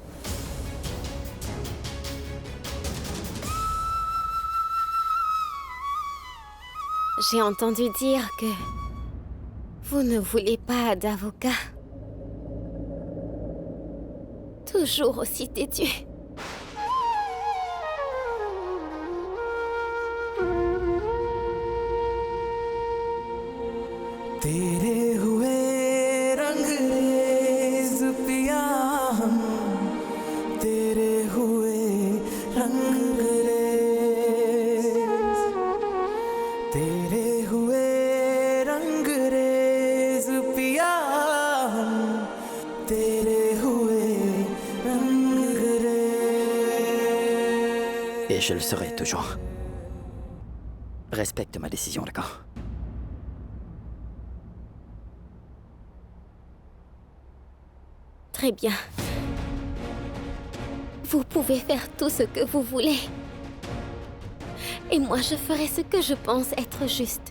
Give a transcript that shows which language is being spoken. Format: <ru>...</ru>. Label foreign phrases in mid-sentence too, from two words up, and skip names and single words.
<fr>J'ai entendu dire que vous ne voulez pas d'avocat. Toujours aussi têtu.</fr> <hi>तेरे हुए रंगरेज पिया हम तेरे हुए रंगरेज तेरे हुए रंगरेज पिया हम तेरे हुए रंगरेज.</hi> <fr>Et je le serai toujours. Respecte ma décision, d'accord? Très bien. Vous pouvez faire tout ce que vous voulez. Et moi, je ferai ce que je pense être juste.</fr>